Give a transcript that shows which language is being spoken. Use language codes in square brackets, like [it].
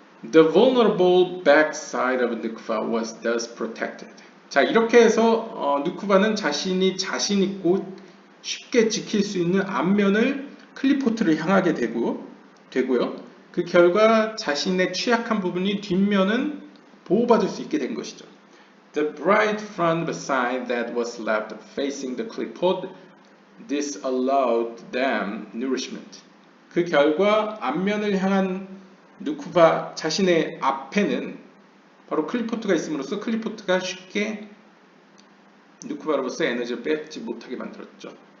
[en] The vulnerable backside of Nukva was thus protected. [ko] 자, 이렇게 해서 누쿠바는 자신이 자신 있고 쉽게 지킬 수 있는 앞면을 클리포트를 향하게 되고요. 그 결과 자신의 취약한 부분이 뒷면은 보호받을 수 있게 된 것이죠. [en] The bright front side that was left facing the clipboard, this allowed them nourishment. [ko] 그 결과 앞면을 향한 누쿠바 자신의 앞에는 바로 클리포트가 있음으로써 클리포트가 쉽게 누쿠바로부터 에너지를 뺏지 못하게 만들었죠.